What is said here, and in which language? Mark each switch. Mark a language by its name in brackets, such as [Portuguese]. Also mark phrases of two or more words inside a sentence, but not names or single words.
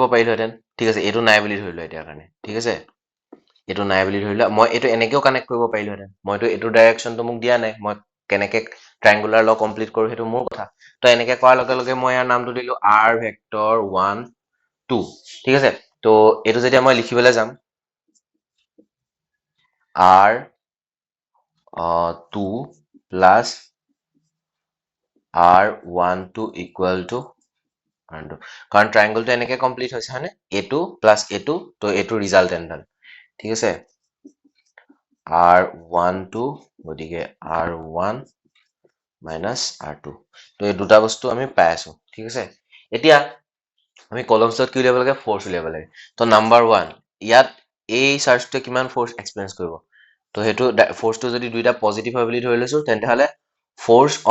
[Assamese] পাৰিলোহেঁতেন ঠিক আছে এইটো নাই বুলি ধৰিলো এতিয়াৰ কাৰণে ঠিক আছে এইটো নাই বুলি ধৰিলো মই এইটো এনেকেও কানেক্ট কৰিব পাৰিলোহেঁতেন মইতো এইটো ডাইৰেকশনটো মোক দিয়া নাই মই কেনেকে [English] triangular law complete [Assamese] কৰো সেইটো মোৰ কথা তো এনেকে কৰাৰ লগে লগে মই ইয়াৰ নামটো দিলো r ভেক্টৰ 1 2 ঠিক আছে তো এইটো যেতিয়া মই লিখিবলৈ যাম [English] r2 plus r12 equal to [Assamese] কাৰণ ট্ৰায়াঙ্গলটো এনেকে কমপ্লিট হৈছে হয়নে [English] a2 plus a2 [Assamese] তো a2 ৰিজাল্টেন্ট ডাল ঠিক আছে r12 গতিকে [English] r1 minus r2 [Assamese] তো এই দুটা বস্তু আমি পাই আছো ঠিক আছে এতিয়া আমি কলমছত কি উলিয়াব লাগে ফোর্স উলিয়াব লাগে তো নাম্বাৰ 1 ইয়াত এই চাৰ্জটো কিমান [English] force experience [Assamese] কৰিব তো হেতু ফোর্সটো যদি দুইটা পজিটিভ হয় বুলি ধৰি লৈছো তেন্তে হলে ফোর্স